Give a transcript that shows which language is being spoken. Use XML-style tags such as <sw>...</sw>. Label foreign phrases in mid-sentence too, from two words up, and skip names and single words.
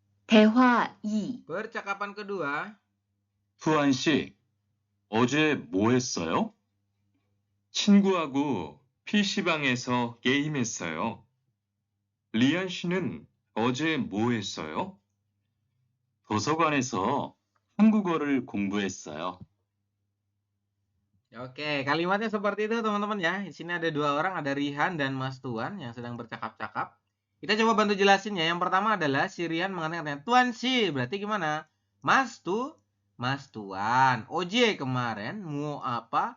<ko>대화 2.</ko> <id>Percakapan kedua.</id> <ko>후안 씨, 어제 뭐 했어요? 친구하고 PC방에서 게임했어요. 리안 씨는 어제 뭐 했어요? 도서관에서 한국어를 공부했어요.</ko> <id>Oke, kalimatnya seperti itu teman-teman ya. Di sini ada dua orang, ada Rihan dan Mas Tuan yang sedang bercakap-cakap. Kita coba bantu jelasin ya. Yang pertama adalah si Rihan mengatakan Tuan si, berarti gimana? Mas Tuan. Oje kemarin mau apa?</id>